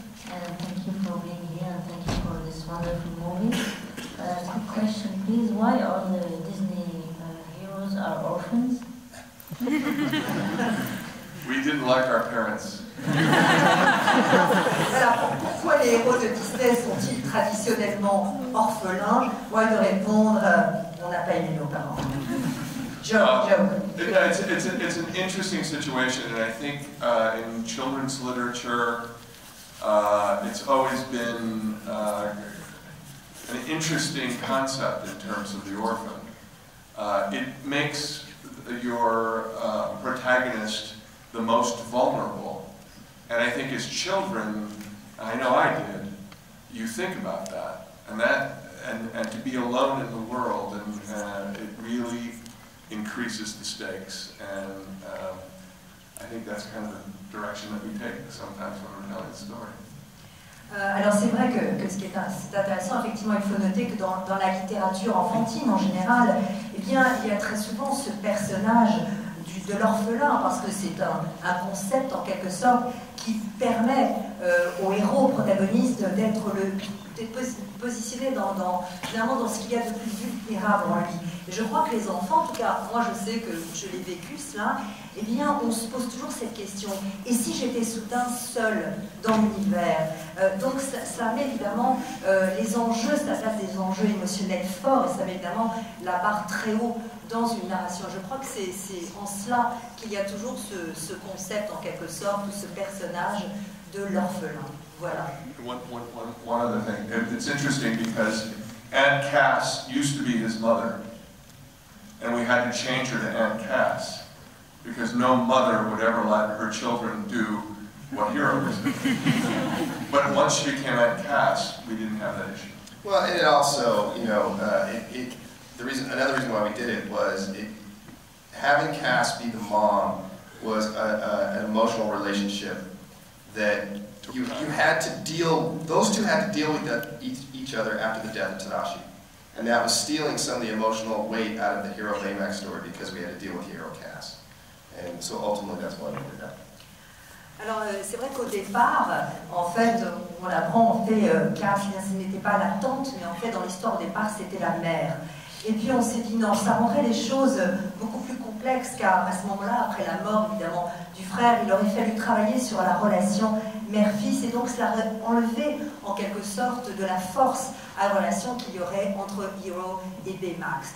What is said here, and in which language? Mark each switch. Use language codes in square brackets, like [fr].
[en] And thank you for being here, and thank you for this wonderful movie. Quick question, please. Why all the Disney heroes are orphans? We didn't like our parents. [fr] Alors, pourquoi les héros de Disney sont-ils traditionnellement orphelins? Moi, de répondre, on n'a pas aimé nos parents. [en] Joke. It's an interesting situation, and I think in children's literature, it's always been an interesting concept in terms of the orphan. It makes your protagonist the most vulnerable. And I think as children, I know I did, you think about that. And to be alone in the world, and it really increases the stakes. And I think that's kind of the direction that we take sometimes when we're telling a story. [fr] Alors c'est vrai que ce qui est intéressant, effectivement, il faut noter que dans la littérature enfantine en général, eh bien, il y a très souvent ce personnage de l'orphelin, parce que c'est un concept en quelque sorte qui permet au héros, au protagoniste, d'être positionné finalement dans ce qu'il y a de plus vulnérable en lui. Et je crois que les enfants, en tout cas, moi je sais que je l'ai vécu cela, eh bien on se pose toujours cette question, et si j'étais soudain seul dans l'univers? Donc ça met évidemment les enjeux, ça place des enjeux émotionnels forts, et ça met évidemment la barre très haut dans une narration. Je crois que c'est en cela qu'il y a toujours ce concept en quelque sorte, ou ce personnage de l'orphelin. Voilà. [en] One other thing, it's interesting because Aunt Cass used to be his mother, and we had to change her to Aunt Cass because no mother would ever let her children do what heroes do. But once she became Aunt Cass, we didn't have that issue. Well, and it also, you know, another reason why we did it was having Cass be the mom was an emotional relationship that you had to deal. Those two had to deal with each other after the death of Tadashi, and that was stealing some of the emotional weight out of the hero Baymax story because we had to deal with hero Cass, and so ultimately that's why we did that. [fr] Alors c'est vrai qu'au départ, en fait, on apprend, Cass, ce n'était pas la tante, mais en fait dans l'histoire au départ c'était la mère. Et puis on s'est dit non, ça rendrait les choses beaucoup plus complexes, car à ce moment-là, après la mort évidemment du frère, il aurait fallu travailler sur la relation mère-fils, et donc cela aurait enlevé en quelque sorte de la force à la relation qu'il y aurait entre Hero et Baymax.